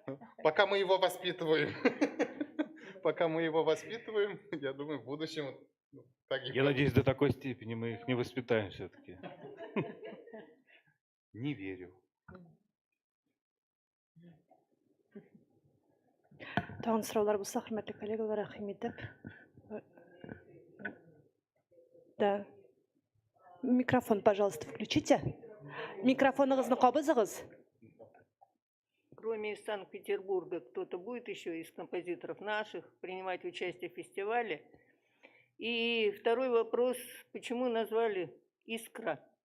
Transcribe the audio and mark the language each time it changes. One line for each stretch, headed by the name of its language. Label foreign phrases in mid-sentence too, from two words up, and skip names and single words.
Russian: Пока мы его воспитываем. Я думаю, в будущем так и Я надеюсь, до такой степени мы их не воспитаем все-таки. Не верю.
Tatar: Тагын сораулар булса, хөрмәтле коллегалар, рәхим итеп.
Russian: Да. Микрофон, пожалуйста, включите.
Tatar: Микрофоныгызны кабызыгыз.
Russian: Кроме из Санкт-Петербурга, кто-то будет еще из композиторов наших принимать участие в фестивале? И второй вопрос, почему назвали «Искра»?